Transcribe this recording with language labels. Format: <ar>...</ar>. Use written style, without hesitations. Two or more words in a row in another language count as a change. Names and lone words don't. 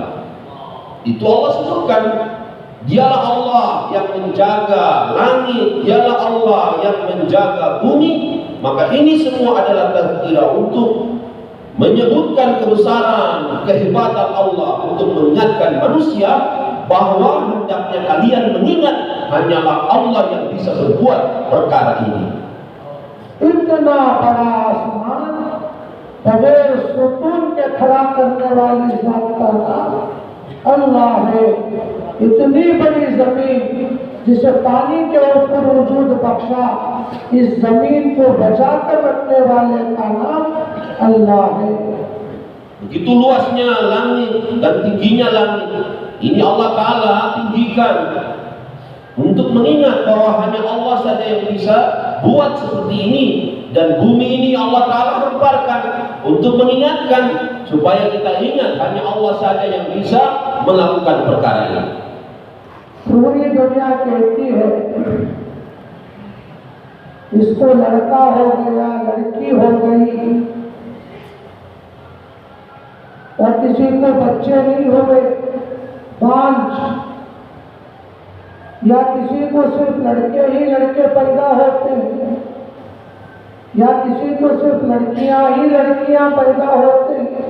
<id>Itu Allah sebutkan, dialah Allah yang menjaga langit, dialah Allah yang menjaga bumi. Maka ini semua adalah tazkirah untuk menyebutkan kebesaran, kehebatan Allah, untuk mengingatkan manusia bahwa hendaknya kalian mengingat hanyalah Allah yang bisa berbuat perkara ini.</id> <hi>इतना बड़ा आसमान बगैर सुकून के खड़ा करने वाली जात का नाम अल्लाह है। इतनी बड़ी जमीन जिसे पानी के ऊपर वजूद बख्शा, इस जमीन को बचा कर रखने वाले का नाम अल्लाह है।</hi> <id>Begitu luasnya langit dan tingginya langit, ini Allah Ta'ala tinggikan untuk mengingat bahwa hanya Allah saja yang bisa buat seperti ini, dan bumi ini Allah Ta'ala hamparkan untuk mengingatkan supaya kita ingat hanya Allah saja yang bisa melakukan perkara ini.</id> <hi>पूरी दुनिया कहती है इसको लड़का हो गया, लड़की हो गई, और किसी को बच्चे नहीं हुए, पांच, या किसी को सिर्फ लड़के ही लड़के पैदा होते हैं, या किसी को सिर्फ लड़कियां ही लड़कियां पैदा होते हैं।</hi>